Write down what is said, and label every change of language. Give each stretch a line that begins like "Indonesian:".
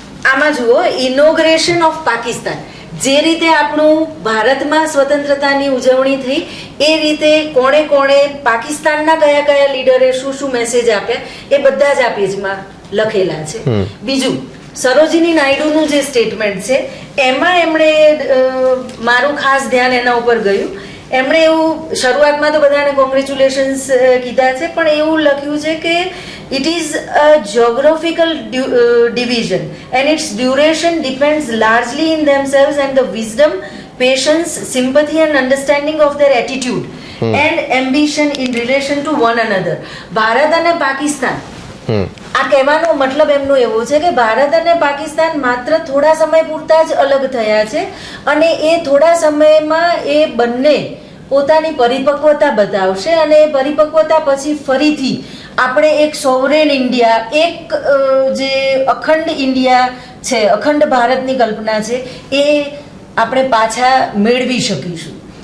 Gujarati: આમાં જુઓ, inauguration of Pakistan, જે રીતે આપણું ભારતમાં સ્વતંત્રતાની ઉજવણી થઈ એ રીતે કોણે કોણે પાકિસ્તાનના કયા કયા લીડરે શું શું મેસેજ આપ્યા એ બધા જ આ પેજમાં લખેલા છે. બીજું, સરોજિની નાયડુનું જે સ્ટેટમેન્ટ છે એમાં એમણે મારું ખાસ ધ્યાન એના ઉપર ગયું. એમણે એવું શરૂઆતમાં તો બધાને કોંગ્રેચ્યુલેશન્સ કીધા છે, પણ એવું લખ્યું છે કે
English: it is a geographical division and its duration depends largely in themselves and the wisdom, patience, sympathy and understanding of their attitude and ambition in relation to one another.
Gujarati: Bharat અને પાકિસ્તાન, આ કહેવાનો મતલબ એમનો એવો છે કે ભારત અને પાકિસ્તાન માત્ર થોડા સમય પૂરતા જ અલગ થયા છે, અને એ થોડા સમયમાં એ બંને પોતાની પરિપક્વતા બતાવશે, અને એ પરિપક્વતા પછી ફરીથી આપણે એક સોવરેન ઇન્ડિયા, એક જે અખંડ ઇન્ડિયા છે, અખંડ ભારતની કલ્પના છે, એ આપણે પાછા મેળવી શકીશું.